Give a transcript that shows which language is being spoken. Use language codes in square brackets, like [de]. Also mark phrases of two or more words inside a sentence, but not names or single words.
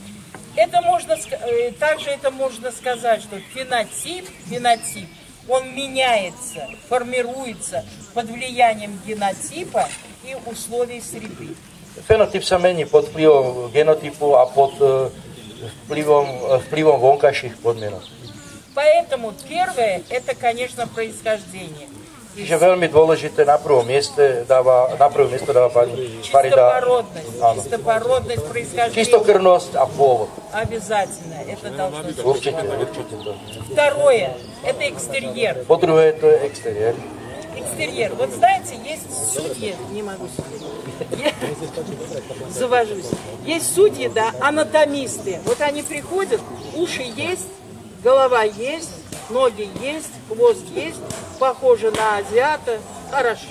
[ru] Также это можно сказать, что фенотип, он меняется, формируется под влиянием генотипа и условий среды. [sk] Fenotyp sa mení pod vplyvom genotypu a pod vplyvom vonkajších podmienok. [ru] Поэтому первое, это, конечно, происхождение. [sk] Čiže veľmi dôležité na prvom mieste dáva pani Farida. [ru] Чистопородность, происхождение. [sk] Čistokrvnosť a pôvod. [ru] Обязательно, это должно быть. [sk] Určite to. [ru] Второе, это экстерьер. [sk] Po druhé, to je exteriér. [ru] Экстерьер. Вот знаете, есть судьи, не могу судить, завожусь. Есть судьи, да, анатомисты. Вот они приходят, уши есть, голова есть, ноги есть, хвост есть, похоже на азиата, хорошо.